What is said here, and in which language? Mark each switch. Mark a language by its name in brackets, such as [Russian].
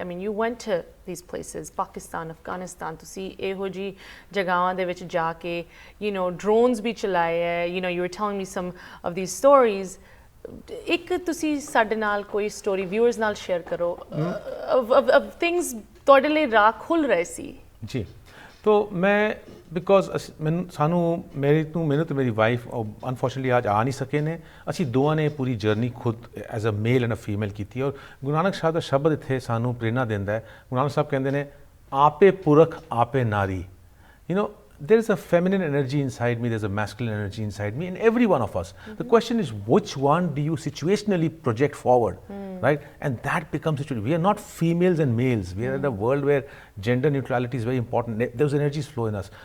[English] I mean, you went to these places, Pakistan, Afghanistan, [Punjabi] ਤੁਸੀਂ ਇਹੋ ਜਿਹੀ ਜਗ੍ਹਾਵਾਂ ਦੇ ਵਿੱਚ ਜਾ ਕੇ [English] you know drones [Punjabi] ਵੀ ਚਲਾਏ ਹੈ, [English] you know, you were telling me some of these stories. [Punjabi] ਇੱਕ ਤੁਸੀਂ ਸਾਡੇ ਨਾਲ ਕੋਈ ਸਟੋਰੀ ਵਿਊਅਰਸ ਨਾਲ ਸ਼ੇਅਰ ਕਰੋ of things ਤੁਹਾਡੇ ਲਈ ਰਾਹ ਖੁੱਲ ਰਹੇ ਸੀ। ਜੀ, ਤੋ ਮੈਂ ਬਿਕੋਜ਼ ਮੈਨੂੰ ਤੇ ਮੇਰੀ ਵਾਈਫ ਅਨਫੋਰਚੂਨਟਲੀ ਅੱਜ ਆ ਨਹੀਂ ਸਕੇ ਨੇ, ਅਸੀਂ ਦੋਵਾਂ ਨੇ ਪੂਰੀ ਜਰਨੀ ਖੁਦ [English] as a male and a female [Punjabi] ਕੀਤੀ। ਔਰ ਗੁਰੂ ਨਾਨਕ ਸਾਹਿਬ ਦਾ ਸ਼ਬਦ ਇੱਥੇ ਸਾਨੂੰ ਪ੍ਰੇਰਨਾ ਦਿੰਦਾ ਹੈ। ਗੁਰੂ ਨਾਨਕ ਸਾਹਿਬ ਕਹਿੰਦੇ ਨੇ, ਆਪੇ ਪੁਰਖ ਆਪੇ ਨਾਰੀ। [English] You know, there is a feminine energy inside me, there's a masculine energy inside me, in every one of us. The question is, which one do you situationally project forward, right? And that becomes situational. We are not females and males. We are in a world where gender neutrality is very important. Those energies flow in us.